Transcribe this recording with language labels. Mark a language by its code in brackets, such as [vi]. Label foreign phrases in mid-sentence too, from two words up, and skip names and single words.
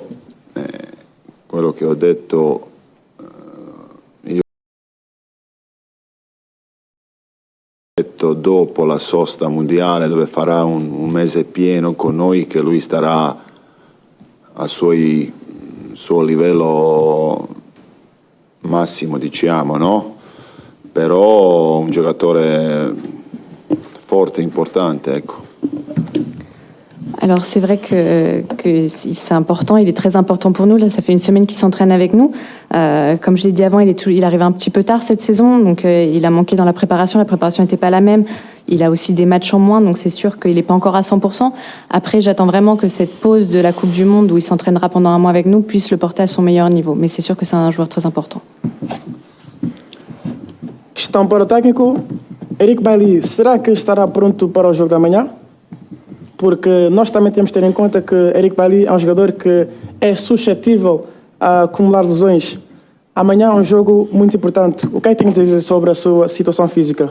[it] Quello che ho detto dopo la sosta mondiale, dove farà un mese pieno con noi, che lui starà al suo livello massimo, diciamo, no? Però un giocatore forte, importante, ecco. [fr] Alors c'est vrai que c'est important, il est très important pour nous. Là, ça fait une semaine qu'il s'entraîne avec nous. Comme je l'ai dit avant, il arrive un petit peu tard cette saison, donc il a manqué dans la préparation. La préparation n'était pas la même. Il a aussi des matchs en moins, donc c'est sûr qu'il n'est pas encore à 100%. Après, j'attends vraiment que cette pause de la Coupe du Monde, où il s'entraînera pendant un mois avec nous, puisse le porter à son meilleur niveau. Mais c'est sûr que c'est un joueur très important. [pt] Questão para o técnico. Eric Bailly, será que estará pronto para o jogo da manhã? Porque nós também temos que ter em conta que Eric Bailly é um jogador que é suscetível a acumular lesões. Amanhã é um jogo muito importante. O que é que tem a dizer sobre a sua situação física?